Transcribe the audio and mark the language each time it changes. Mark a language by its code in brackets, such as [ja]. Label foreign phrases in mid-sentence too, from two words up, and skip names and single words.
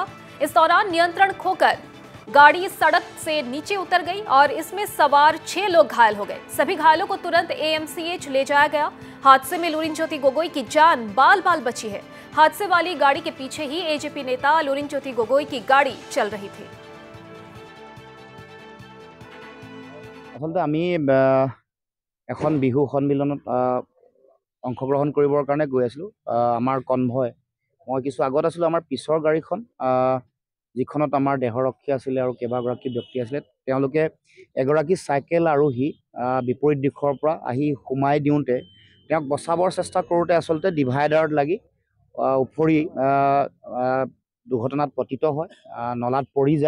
[hi] इस दौरान नियंत्रण खोकर गाड़ी सड़क से नीचे उतर गई और इसमें सवार 6 लोग घायल हो गए। सभी घायलों को तुरंत AMCH ले जाया गया। हादसे में लुरिन ज्योति गोगोई की जान बाल बची है। हादसे वाली गाड़ी के पीछे ही AJP नेता लुरिन ज्योति गोगोई की गाड़ी चल रही थी। [as] আসলে আমি এখন বিহু সন্মিলনত অংশগ্ৰহণ কৰিবৰ কাৰণে গৈ আছিলোঁ। আমাৰ কনভয় মই কিছু আগত আছিলোঁ। আমাৰ পিছৰ গাড়ীখন যিখনত আমাৰ দেহৰক্ষী আছিলে আৰু কেইবাগৰাকী ব্যক্তি আছিলে, তেওঁলোকে এগৰাকী চাইকেল আৰোহী বিপৰীত দিশৰ পৰা আহি সোমাই দিওঁতে তেওঁক বচাবৰ চেষ্টা কৰোঁতে আচলতে ডিভাইডাৰত লাগি উফৰি দুৰ্ঘটনাত পতিত হয়, নলাত পৰি যায়।